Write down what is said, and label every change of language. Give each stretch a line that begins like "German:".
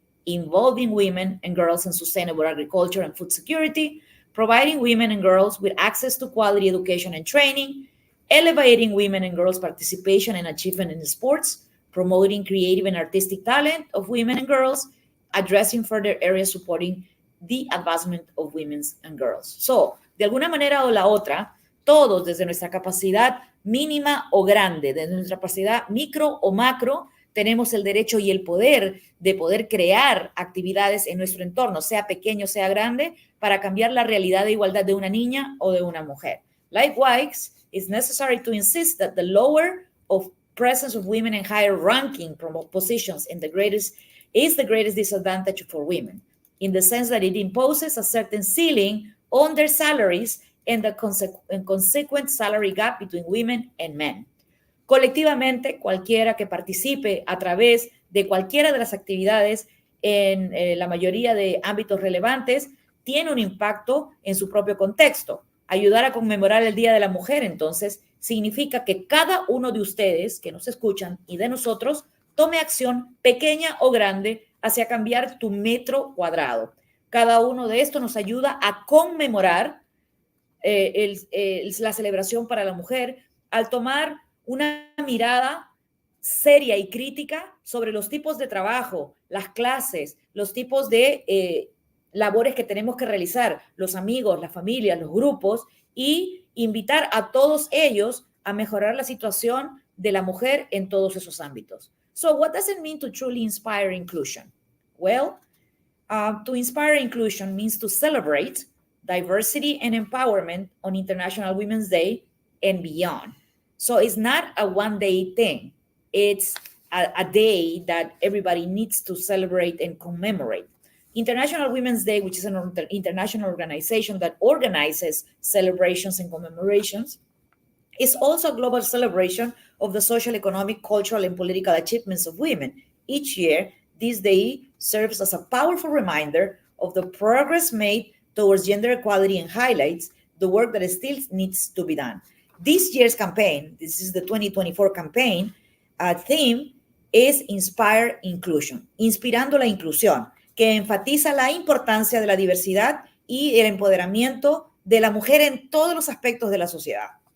English: involving women and girls in sustainable agriculture and food security, providing women and girls with access to quality education and training, elevating women and girls' participation and achievement in sports, promoting creative and artistic talent of women and girls, addressing further areas supporting the advancement of women and girls.
Spanish: So, de alguna manera o la otra, todos desde nuestra capacidad mínima o grande, desde nuestra capacidad micro o macro, tenemos el derecho y el poder de poder crear actividades en nuestro entorno, sea pequeño, sea grande, para cambiar la realidad de igualdad de una niña o de una mujer.
English: Likewise, it's necessary to insist that the lower of presence of women in higher ranking positions is the greatest disadvantage for women, in the sense that it imposes a certain ceiling on their salaries and the consequent salary gap between women and men.
Spanish: Colectivamente, cualquiera que participe a través de cualquiera de las actividades en la mayoría de ámbitos relevantes tiene un impacto en su propio contexto. Ayudar a conmemorar el Día de la Mujer, entonces, significa que cada uno de ustedes que nos escuchan y de nosotros tome acción pequeña o grande hacia cambiar tu metro cuadrado. Cada uno de estos nos ayuda a conmemorar la celebración para la mujer al tomar una mirada seria y crítica sobre los tipos de trabajo, las clases, los tipos de labores que tenemos que realizar, los amigos, las familias, los grupos, y invitar a todos ellos a mejorar la situación de la mujer en todos esos ámbitos.
English: So, what does it mean to truly inspire inclusion? Well, to inspire inclusion means to celebrate diversity and empowerment on International Women's Day and beyond. So it's not a one-day thing. It's a day that everybody needs to celebrate and commemorate. International Women's Day, which is an international organization that organizes celebrations and commemorations, It's also a global celebration of the social, economic, cultural, and political achievements of women. Each year, this day serves as a powerful reminder of the progress made towards gender equality and highlights the work that still needs to be done. This year's campaign, this is the 2024 campaign, theme is Inspire Inclusion,
Spanish: inspirando la inclusión, que enfatiza la importancia de la diversidad y el empoderamiento de la mujer en todos los aspectos de la sociedad.